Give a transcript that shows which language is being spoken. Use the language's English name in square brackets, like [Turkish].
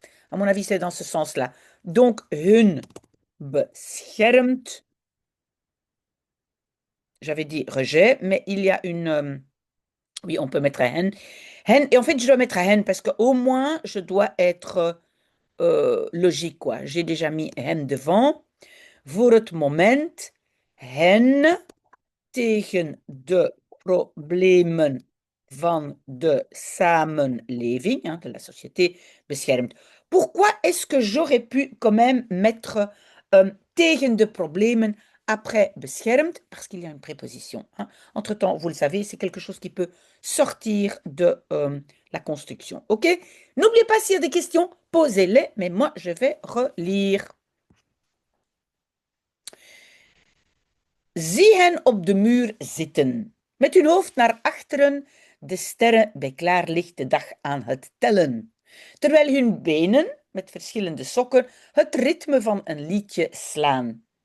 [French] À mon avis, c'est dans ce sens-là. Donc, [Dutch] hun beschermt. [French] J'avais dit rejet, mais il y a une... oui, on peut mettre un hen. Hen, et en fait, je dois mettre un hen parce qu'au moins, je dois être logique, quoi. J'ai déjà mis hen devant. [Dutch] Voor het moment, hen tegen de problemen van de samenleving, hein, [French] de la société, [Dutch] beschermt. [French] Pourquoi est-ce que j'aurais pu quand même mettre tegen de problemen après beschermt? Parce qu'il y a une préposition. Hein. Entre-temps, vous le savez, c'est quelque chose qui peut sortir de la construction. OK? N'oubliez pas, s'il y a des questions, posez-les, mais moi, je vais relire. [Dutch] Zie hen op de muur zitten, met hun hoofd naar achteren, de sterren bij klaarlichte dag aan het tellen, terwijl hun benen, met verschillende sokken, het ritme van een liedje slaan.